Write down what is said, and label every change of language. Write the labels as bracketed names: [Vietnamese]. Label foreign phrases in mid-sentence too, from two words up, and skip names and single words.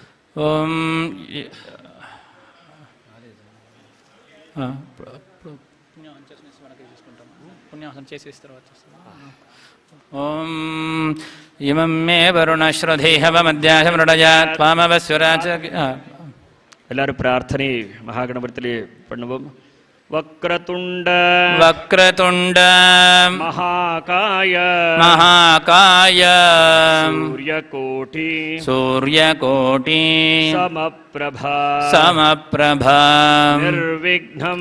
[Telugu] ఓం పుణ్యాహం చేసేసి తర్వాత [Sanskrit] ఓం ఇమం మే వరుణశ్రుధీహవమధ్యాశమృడయా త్వామవస్వరాచ. [Tamil] எல்லாரும் பிரார்த்தனை மகாகணபதியிலே பண்ணுவோம். [Sanskrit] वक्रतुंड वक्रतुंड महाकाय महाकाय सूर्यकोटि सूर्यकोटि समप्रभा समप्रभा निर्विघ्नं